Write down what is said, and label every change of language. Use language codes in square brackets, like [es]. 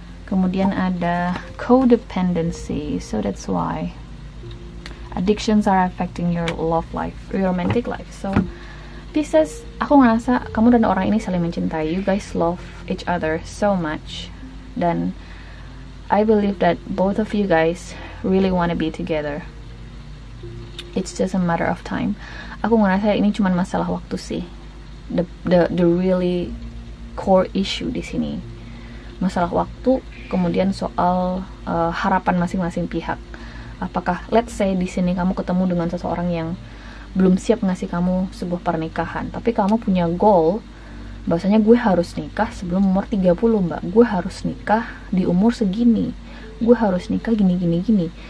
[en] Kemudian ada codependency, so that's why addictions are affecting your love life, your romantic life. [id] So Pisces, aku ngerasa kamu dan orang ini saling mencintai. [en] You guys love each other so much, dan I believe that both of you guys really want to be together. It's just a matter of time. [id] Aku ngerasa ini cuma masalah waktu sih. The really core issue di sini, masalah waktu. Kemudian soal harapan masing-masing pihak. Apakah let's say di sini kamu ketemu dengan seseorang yang belum siap ngasih kamu sebuah pernikahan, tapi kamu punya goal bahwasanya gue harus nikah sebelum umur 30 mbak, gue harus nikah di umur segini, gue harus nikah gini.